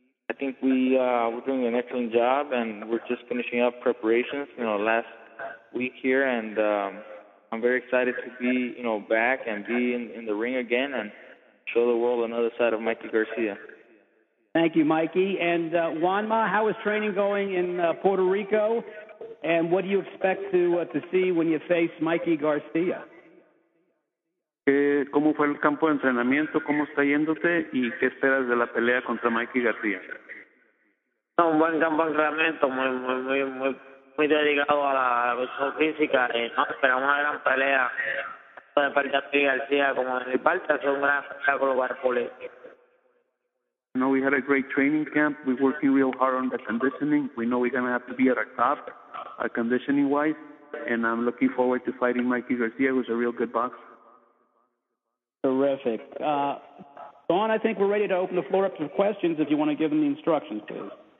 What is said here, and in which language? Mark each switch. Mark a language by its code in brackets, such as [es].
[en] I think we're doing an excellent job, and we're just finishing up preparations, last week here, and I'm very excited to be, back and be in the ring again and show the world another side of Mikey Garcia. Thank you, Mikey. And JUANMA, how is training going in Puerto Rico? And what do you expect to see when you face Mikey Garcia? [es] ¿Cómo fue el campo de entrenamiento? ¿Cómo está yéndote? ¿Y qué esperas de la pelea contra Mikey Garcia? Un buen campo de entrenamiento, muy muy dedicado a la cuestión física y no, esperamos una gran pelea de parte de MIKEY Garcia como de mi parte, es un gran espectáculo para el público. [en] We had a great training camp. We're working real hard on the conditioning. We know we're going to have to be at our top, conditioning-wise, and I'm looking forward to fighting MIKEY Garcia, who's a real good boxer. Terrific. Dawn, I think we're ready to open the floor up to questions if you want to give them the instructions, please.